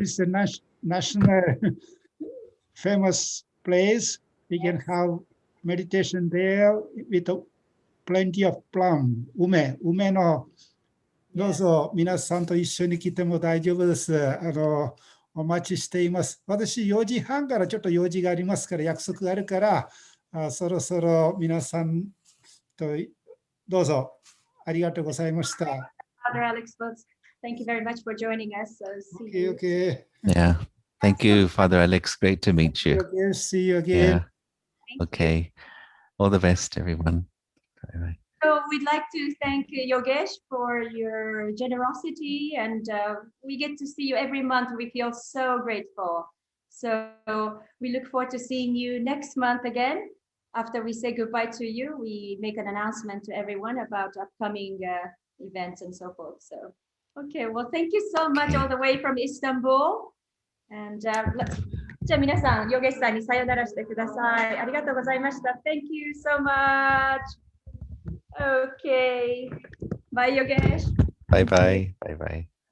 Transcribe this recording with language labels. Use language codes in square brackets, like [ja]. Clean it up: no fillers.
[en] It's a national famous place. We can have meditation there with plenty of plum. [ja] 梅のどうぞ皆さんと一緒に来ても大丈夫です。お待ちしています。私、4時半からちょっと用事がありますから、約束があるから、そろそろ皆さんとどうぞありがとうございました。 [en] Father Alex, thank you very much for joining us. So see you. Okay. Yeah. Thank you, Father Alex. Great to meet you. Okay, see you again. Yeah. Okay. All the best, everyone. Bye-bye. So we'd like to thank Yogesh for your generosity, and we get to see you every month. We feel so grateful. So we look forward to seeing you next month again. After we say goodbye to you, we make an announcement to everyone about upcoming events and so forth. So, okay, well, thank you so much all the way from Istanbul. And [ja] じゃあ皆さん、ヨゲシさんにさよならしてください。ありがとうございました。 [en] Thank you so much. Okay. Bye, Yogesh. Bye-bye. Bye-bye.